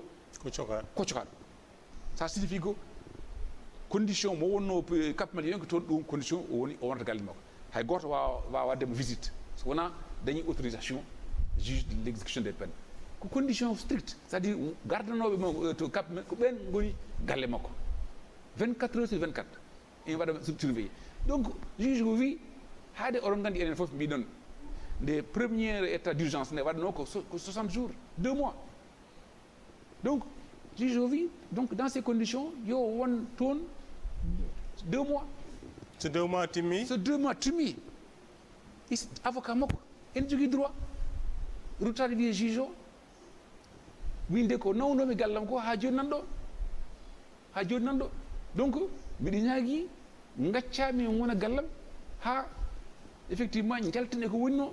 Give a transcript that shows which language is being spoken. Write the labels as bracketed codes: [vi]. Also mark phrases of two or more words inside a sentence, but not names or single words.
[ff] ko cokaɗo [fr] ça signifie que [ff] condition mo wonno Cap Manuel ko toon ɗum condition o wonata galle makko hay goto wawa waddemo visite so wona dañi [fr] autorisation juge de l' exécution des peines [ff] ko [fr] condition stricte c' est à dire [ff] gardanoɓe mo to Cap ko ɓen goni galle makko [fr] 24 heures sur 24 [ff] ene waɗa surveillé donc juge ko wi haade oɗon gandi enen fof mbiɗon nde [fr] premier état d' urgence [ff] nde waɗano ko 60 jours 2 mois donc juge o wi [fr] donc dans ces conditions [ff] yo won toon 2 mois so 2 mois timmi avocat makko ene jogui droit ruttade wiye juge o min de ko nawnomi gallam ko ha joni nanɗo donc mbiɗa ñaagui gaccami wona gallam ha effectivement jalten e ko wonno